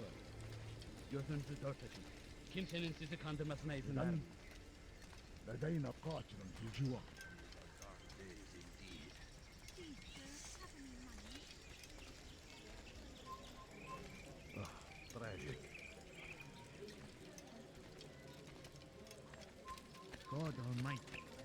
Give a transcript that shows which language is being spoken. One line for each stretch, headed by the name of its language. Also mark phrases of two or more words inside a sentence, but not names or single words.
Turkish: Gözünüzü dört açın. Kimsenin sizi kandırmasına izin vermeyin.
Arabic: لدينا قاتل في الجوار.
English: Tragic. God Almighty.